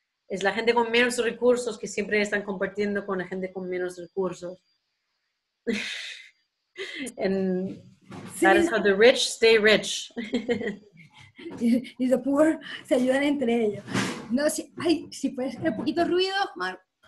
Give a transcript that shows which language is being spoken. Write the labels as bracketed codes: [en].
[es] Es la gente con menos recursos que siempre están compartiendo con la gente con menos recursos. [en] And that is how the rich stay rich. [es] Y [en] the poor [es] se ayudan entre ellos. No, si puedes hacer un poquito ruido, Mar.